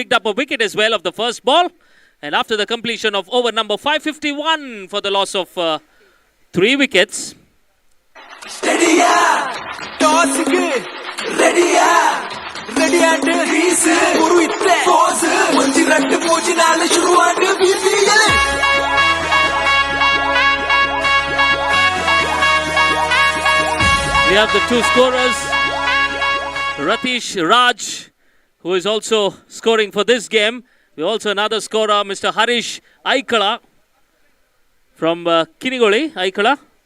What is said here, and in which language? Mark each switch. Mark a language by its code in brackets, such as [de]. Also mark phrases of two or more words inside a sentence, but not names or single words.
[en] Picked up a wicket as well of the first ball. And after the completion of over number 551 for the loss of 3 wickets. Steady toss ready ready and release [tcy] guru itte pause onji randu pooji naal shuruvaat bindiyale. [en] We have the 2 scorers, Ratish Raj, who is also scoring for this game. We also another scorer, Mr. Harish Aikala from Kinigoli, Aikala.